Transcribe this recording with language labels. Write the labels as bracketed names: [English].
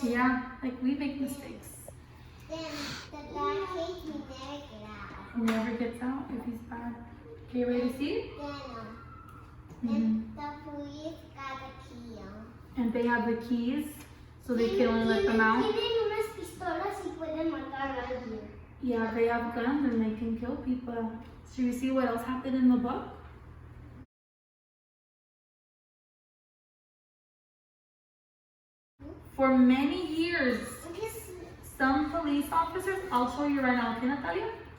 [English] Yeah, like we make mistakes. Then the guy takes me there. He never gets out if he's bad. Okay, ready to see? Then the police got a key. And they have the keys, so they can only let them out. [Spanish] Tienen unas pistolas y pueden matar a alguien. [English] Yeah, they have guns and they can kill people. Should we see what else happened in the book? For many years, some police officers, I'll show you right now, okay, Natalia?